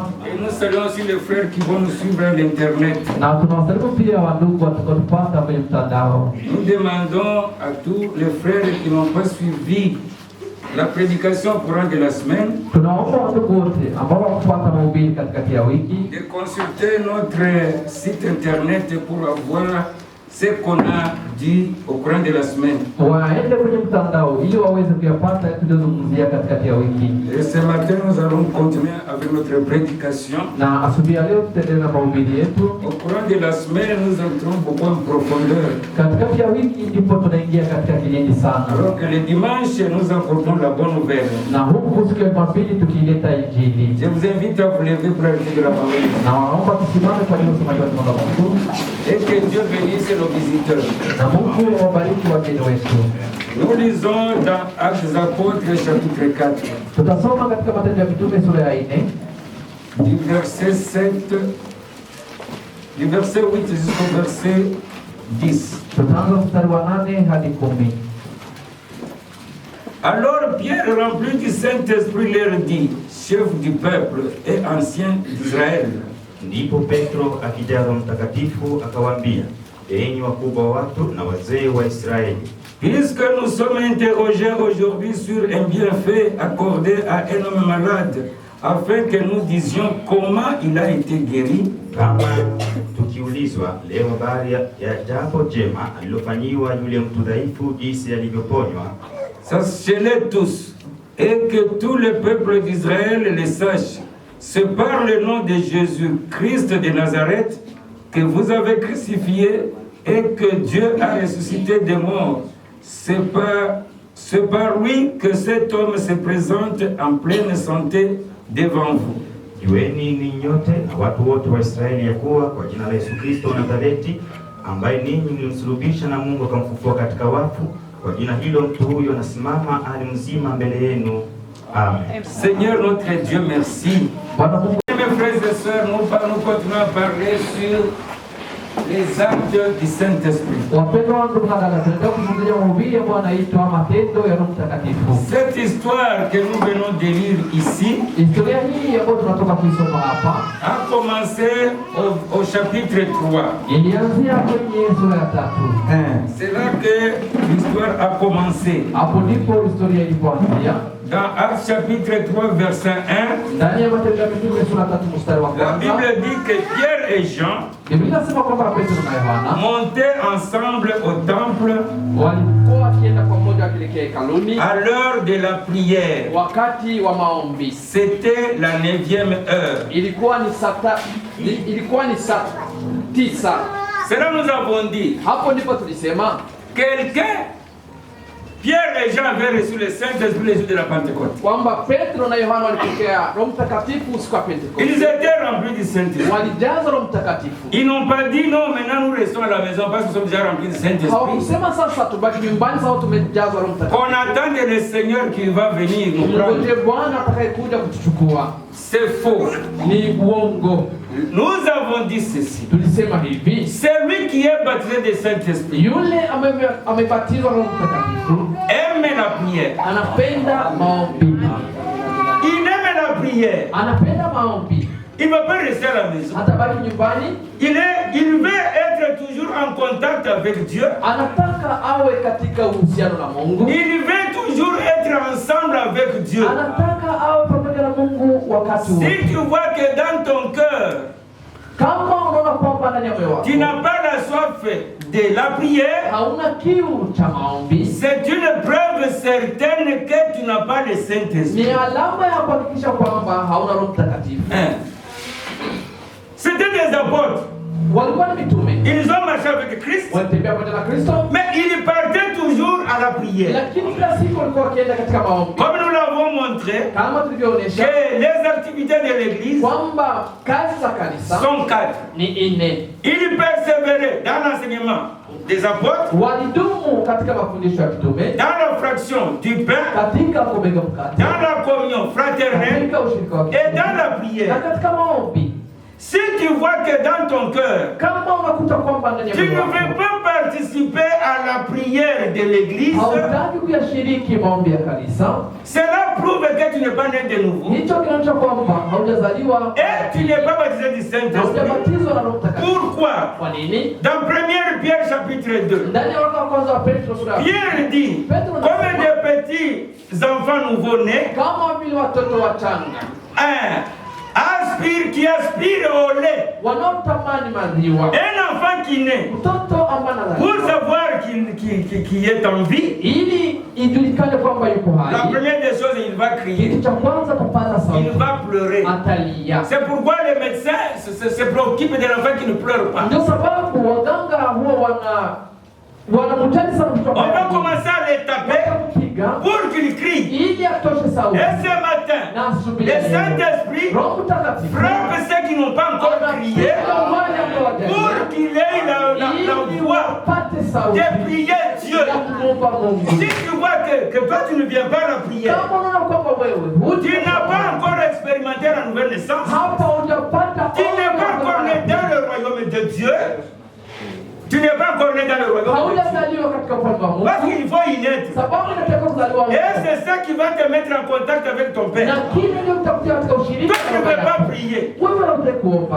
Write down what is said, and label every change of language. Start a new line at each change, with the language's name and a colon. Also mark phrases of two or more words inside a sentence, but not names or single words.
French: Et nous saluons aussi les frères qui vont nous suivre à l'internet.
Swahili: Na tunawasalimu pia wandugu watakotupata kwenye mtandao.
French: Nous demandons à tous les frères qui n'ont pas suivi la prédication courant de la semaine,
Swahili: tunaomba wandugu wote ambao wafuata mahubiri katikati ya wiki
French: de consulter notre site internet pour avoir ce qu'on a dit au courant de la semaine.
Swahili: waende kwenye mtandao ili waweze kuyapata tuliyozungumzia katikati ya wiki.
French: Et ce matin, nous allons continuer avec notre prédication.
Swahili: Na asubuhi ya leo tutaendelea na mahubiri yetu.
French: Au courant de la semaine, nous entrons beaucoup en profondeur.
Swahili: Katikati ya wiki ndipo tunaingia katika kilindi sana.
French: Alors que le dimanche, nous apportons la bonne nouvelle.
Swahili: Na huku siku ya Jumapili tukileta Injili.
French: Je vous invite à vous lever pour arrêter de la parole.
Swahili: Na waomba tusimame kwa ajili ya usomaji wa neno la Mungu.
French: Et que Dieu bénisse nos visiteurs.
Swahili: Na Mungu awabariki wageni wetu.
French: Nous lisons dans Actes des Apôtres chapitre 4.
Swahili: Tutasoma katika Matendo ya Mitume sura ya 4
French: du verset 7, du verset 8 jusqu'au verset 10.
Swahili: tutaanza mstari wa 8 hadi 10.
French: Alors Pierre, rempli du Saint-Esprit, leur dit, chef du peuple et ancien d'Israël,
Swahili: Ndipo Petro akijaa Roho Mtakatifu akawaambia, enyi wakubwa watu na wazee wa Israeli,
French: puisque nous sommes interrogés aujourd'hui sur un bienfait accordé à un homme malade, afin que nous disions comment il a été guéri,
Swahili: kama tukiulizwa leo habari ya jambo jema alilofanyiwa yule mtu dhaifu, jinsi alivyoponywa,
French: sachez-le tous, et que tout le peuple d'Israël le sache, c'est par le nom de Jésus-Christ de Nazareth que vous avez crucifié et que Dieu a ressuscité des morts. C'est par lui que cet homme se présente en pleine santé devant vous.
Swahili: jueni ninyi nyote na watu wote wa Israeli ya kuwa kwa jina la Yesu Kristo wa Nazareti, ambaye ninyi mlimsulubisha na Mungu akamfufua katika wafu, kwa jina hilo mtu huyo anasimama ali mzima mbele yenu. Amen.
French: Seigneur notre Dieu, merci. Mes frères et sœurs, nous continuons à parler sur les actes du Saint-Esprit.
Swahili: Wapendwa wangu na dada, tunataka kuzungumzia mahubiri ambayo yanaitwa matendo ya Roho Mtakatifu.
French: Cette histoire que nous venons de lire ici
Swahili: Historia hii ambayo tunatoka kuisoma hapa
French: a commencé au chapitre 3.
Swahili: ilianzia kwenye sura ya 3.
French: C'est là que l'histoire a commencé.
Swahili: Hapo ndipo historia ilipoanzia.
French: Dans Actes chapitre 3 verset 1,
Swahili: Ndani ya Matendo ya Mitume sura 3 mstari wa
French: la
Swahili: kwanza,
French: Bible dit que Pierre et Jean
Swahili: Biblia inasema kwamba Petro na Yohana
French: montaient ensemble au temple
Swahili: walikuwa wakienda pamoja wakielekea hekaluni
French: à l'heure de la prière.
Swahili: wakati wa maombi.
French: C'était la 9e heure.
Swahili: Ilikuwa ni saa 9.
French: Cela nous avons dit,
Swahili: Hapo ndipo tulisema
French: Pierre et Jean avaient reçu le Saint-Esprit le jour de la Pentecôte.
Swahili: kwamba Petro na Yohana walipokea Roho Mtakatifu siku ya
French: Ils
Swahili: Pentekoste.
French: étaient remplis du Saint-Esprit.
Swahili: Walijazwa Roho Mtakatifu.
French: Ils n'ont pas dit non, maintenant nous restons à la maison parce que nous sommes déjà remplis du Saint-Esprit.
Swahili: Hawakusema sasa tubaki nyumbani, sasa tumejazwa Roho Mtakatifu.
French: On attend le Seigneur qui va venir nous prendre.
Swahili: Ngoje Bwana atakayekuja kutuchukua.
French: C'est faux.
Swahili: Ni uongo.
French: Nous avons dit ceci.
Swahili: Tulisema hivi,
French: Celui qui est baptisé de Saint-Esprit
Swahili: yule amebatizwa Roho Mtakatifu
French: aime la prière.
Swahili: anapenda maombi.
French: Il aime la prière.
Swahili: Anapenda maombi.
French: Il ne va pas rester à la maison.
Swahili: Atabaki nyumbani.
French: Il veut être toujours en contact avec Dieu.
Swahili: Anataka awe katika uhusiano na Mungu.
French: Il veut toujours être ensemble avec Dieu.
Swahili: Anataka awe pamoja na Mungu wakati wote.
French: Si tu vois que dans ton cœur,
Swahili: Kama unaona kwamba ndani ya moyo wako
French: tu n'as pas la soif de la prière,
Swahili: hauna kiu cha maombi,
French: c'est une preuve certaine que tu n'as pas le Saint-Esprit.
Swahili: ni alama ya kuhakikisha kwamba hauna Roho Mtakatifu.
French: C'était des apôtres.
Swahili: Walikuwa ni mitume.
French: Ils ont marché avec Christ,
Swahili: Walitembea pamoja na Kristo,
French: mais ils partaient toujours à la prière.
Swahili: lakini kila siku walikuwa wakienda katika maombi.
French: Comme nous l'avons montré,
Swahili: Kama tulivyoonyesha
French: que les activités de l'Église
Swahili: kwamba kazi za kanisa
French: sont 4.
Swahili: ni 4.
French: Ils persévéraient dans l'enseignement des apôtres,
Swahili: Walidumu katika mafundisho ya mitume,
French: dans la fraction du pain,
Swahili: katika kumega mkate,
French: dans la communion fraternelle
Swahili: katika ushirika wa
French: et dans la
Swahili: na
French: prière.
Swahili: katika maombi.
French: Si tu vois que dans ton cœur,
Swahili: Kama unakuta kwamba ndani ya
French: tu ne
Swahili: moyo wako
French: veux pas participer à la prière de l'Église,
Swahili: hautaki kuyashiriki maombi ya kanisa,
French: cela prouve que tu n'es pas né de nouveau
Swahili: hicho kinaonyesha kwamba haujazaliwa
French: et tu n'es pas baptisé du
Swahili: na
French: Saint-Esprit.
Swahili: hujabatizwa na Roho Mtakatifu.
French: Pourquoi?
Swahili: Kwa nini?
French: Dans 1 Pierre chapitre 2,
Swahili: Ndani ya waraka wa kwanza wa Petro sura ya
French: Pierre dit, comme des petits enfants nouveau-nés,
Swahili: kama vile watoto wachanga
French: qui aspire au lait,
Swahili: wanaotamani maziwa,
French: un enfant qui naît,
Swahili: mtoto ambaye
French: pour
Swahili: anazaliwa
French: savoir qu'il est en vie,
Swahili: ili ijulikane kwamba yuko
French: la
Swahili: hai.
French: première des choses, il va crier,
Swahili: Kitu cha kwanza kupata
French: il
Swahili: sauti,
French: va pleurer.
Swahili: atalia.
French: C'est pourquoi les médecins se préoccupent de l'enfant qui ne pleure pas.
Swahili: Ndio sababu waganga huwa wanamjali sana mtoto
French: On va commencer à les taper
Swahili: watampiga
French: pour qu'il crie.
Swahili: ili atoshe sauti.
French: Et ce matin,
Swahili: Na asubuhi
French: le
Swahili: ya leo,
French: Saint-Esprit
Swahili: Roho Mtakatifu
French: frappe ceux qui n'ont pas encore crié pour qu'il ait la voix
Swahili: wapate sauti
French: de prier Dieu.
Swahili: ya kumwomba Mungu.
French: Si tu vois que toi tu ne viens pas à la prière,
Swahili: Kama unaona kwamba wewe
French: tu n'as pas encore expérimenté la nouvelle naissance,
Swahili: hapa hujapata
French: tu n'es pas encore né dans le royaume de Dieu, tu n'es pas encore né dans le royaume de Dieu.
Swahili: haujazaliwa katika ufalme wa Mungu,
French: Parce qu'il faut y naître.
Swahili: sababu unataka kuzaliwa
French: Et c'est ça qui va te mettre en contact avec ton
Swahili: na
French: Père.
Swahili: kile ndio utakutia katika ushirika
French: Toi, tu ne
Swahili: na
French: peux
Swahili: Baba
French: pas
Swahili: yako.
French: prier.
Swahili: Wewe unataka kuomba